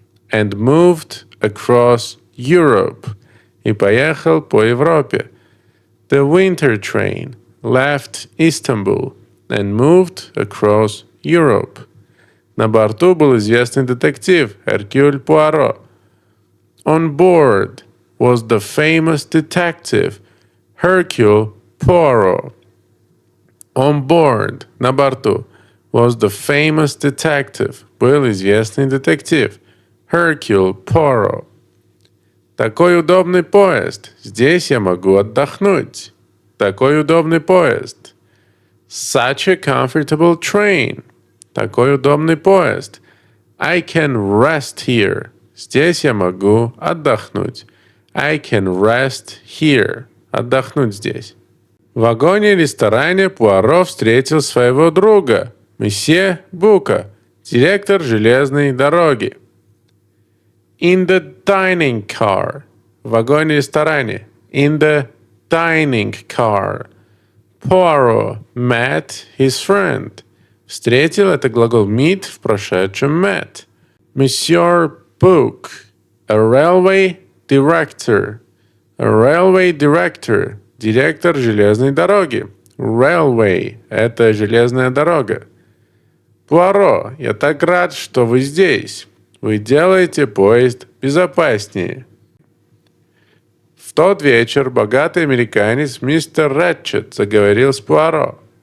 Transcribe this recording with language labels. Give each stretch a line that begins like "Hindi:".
English: And moved across Europe.
Russian: И поехал по Европе.
English: The winter train. Left Istanbul. And moved across Europe.
Russian: На борту был известный детектив Hercule Poirot.
English: On board was the famous detective Hercule Poirot. On board,
Russian: на борту,
English: was the famous detective,
Russian: был известный детектив
English: Hercule Poirot.
Russian: Такой удобный поезд, здесь я могу отдохнуть. Такой удобный поезд.
English: Such a comfortable train.
Russian: Такой удобный поезд.
English: I can rest here.
Russian: Здесь я могу отдохнуть.
English: I can rest here.
Russian: Отдохнуть здесь. В вагоне-ресторане Пуаро встретил своего друга, месье Бука, директор железной дороги.
English: In the dining car.
Russian: В вагоне-ресторане.
English: In the dining car. Poirot met his friend.
Russian: Встретил — это глагол meet в прошедшем met.
English: Monsieur Book, a railway director. A railway director.
Russian: Директор железной дороги. Railway — это железная дорога. Пуаро, я так рад, что вы здесь. Вы делаете поезд безопаснее. В тот вечер богатый американец мистер Рэтчет заговорил с Пуаро.